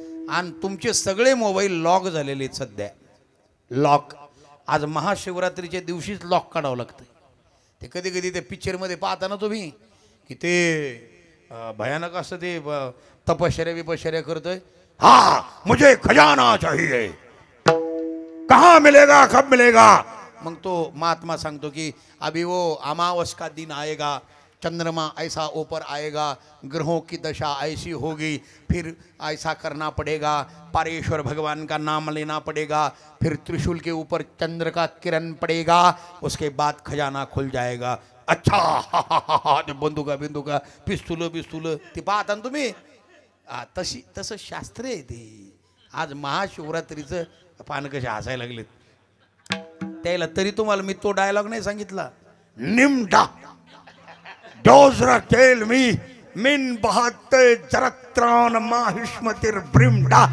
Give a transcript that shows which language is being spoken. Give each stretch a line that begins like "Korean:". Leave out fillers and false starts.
Marathi: आणि तुमचे सगळे मोबाईल लॉक झालेले आहेत सध्या. लॉक आज महाशिवरात्रीच्या दिवशीच लॉक काढावं लागतं. ते कधी कधी ते पिक्चरमध्ये पाहता ना तुम्ही की ते भयानक असं ते तपश्चर्या विपश्चर्या करतोय.
Hindi: हा मुझे खजाना चाहिए, कहाँ मिलेगा कब मिलेगा.
Marathi: मग तो महात्मा सांगतो की
Hindi: अभी वो अमावस का दिन आएगा, चंद्रमा ऐसा ऊपर आएगा, ग्रहों की दशा ऐसी होगी, फिर ऐसा करना पड़ेगा, पारेश्वर भगवान का नाम लेना पड़ेगा, फिर त्रिशूल के ऊपर चंद्र का किरण पड़ेगा, उसके बाद खजाना खुल जाएगा.
Marathi: अच्छा बंदुका बिंदुका पिस्तुल बिस्तुल ते पाहता तुम्ही. तसं शास्त्र आहे ते. आज महाशिवरात्रीचं पान कसे हसायला लागलेत त्याला. तरी तुम्हाला मी तो डायलॉग नाही सांगितला. निमडा डोजरा केल मी मिन बहाते जरत्रान माहिष्मतिर ब्रिमडा.